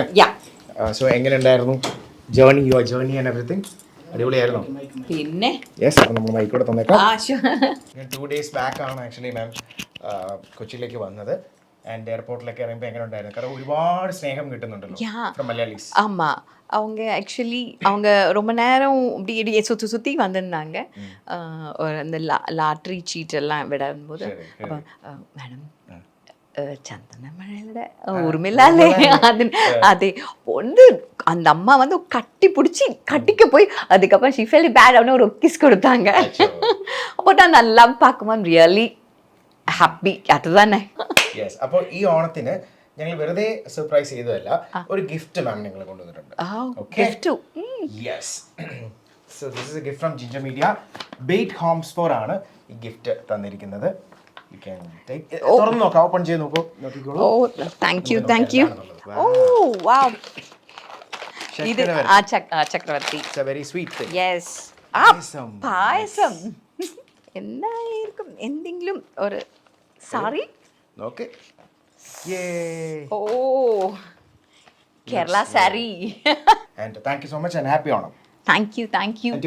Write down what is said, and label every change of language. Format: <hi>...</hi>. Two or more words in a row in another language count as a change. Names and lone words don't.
<ml>സോ എങ്ങനെ ഉണ്ടായിരുന്നു ജേർണി,</ml> <en>your journey and everything?</en> <ml>അടിപൊളിയായിരുന്നു. പിന്നെ യെസ്, അപ്പോൾ നമ്മൾ മൈക്കോടെ തന്നേക്കാം. ഞാൻ</ml> <en>2 days back</en> <ml>ആണ് ആക്ച്വലി മാം കൊച്ചിയിലേക്ക് വന്നത്. ആൻഡ് എയർപോർട്ടിലൊക്കെ ഇറങ്ങുമ്പോൾ എങ്ങനെ ഉണ്ടായിരുന്നു? കാരണം ഒരുപാട് സ്നേഹം കിട്ടുന്നുണ്ടല്ലോ</ml> <en>from Malayalees.</en> <ta>ஆமா, அவங்க ஆக்சுவலி அவங்க ரொம்ப நேரம் இப்படி சுற்றி வந்திருந்தாங்க. அந்த லாட்ரி சீட் எல்லாம் விடும்போது அப்போ மேடம்</ta> <ml>ചന്ദനമഴയുടെ ഓർമ്മയില്ലേ അതെ ഒന്ന്</ml> <ta>அந்த அம்மா வந்து கட்டி பிடிச்சி கட்டிக்க போய் அதுக்கப்புறம்</ta> <en>she felt bad</en> <ta>அவனு ஒரு கிஸ் கொடுத்தாங்க. அப்போ அந்த லவ் பார்க்கும்போது</ta> <en>really happy.</en> <ml>അതുതന്നെ. യെസ്, അപ്പോൾ ഈ ഓണത്തിന് ഞങ്ങൾ വെറുതെ സർപ്രൈസ് ചെയ്തതല്ല, ഒരു ഗിഫ്റ്റ് മാം ഞങ്ങൾ കൊണ്ടുവന്നിട്ടുണ്ട്.</ml> <en>Yes, so this is a gift from Ginger Media.</en> <ml>ബെയ്റ്റ് ഹോംസ് ഫോർ ആണ് ഈ ഗിഫ്റ്റ് തന്നിരിക്കുന്നത്.</ml> <en>You can take it.</en> <ml>തുറന്ന് നോക്കാം, ഓപ്പൺ ചെയ്ത് നോക്കൂ, നോക്കിക്കോളൂ. ഓ</ml> <en>thank you.</en> <ml>ഓ വാവ്, ഇത് ചക്രവർത്തി.</ml> <en>It's a very sweet thing.</en> <ml>യെസ്, പായസം എന്തായിരിക്കും? എന്തെങ്കിലും ഒരു സാരി. നോക്ക്. യേ, ഓ കേരള സാരി.</ml> <en>And thank you so much and happy Onam. Thank you.</en>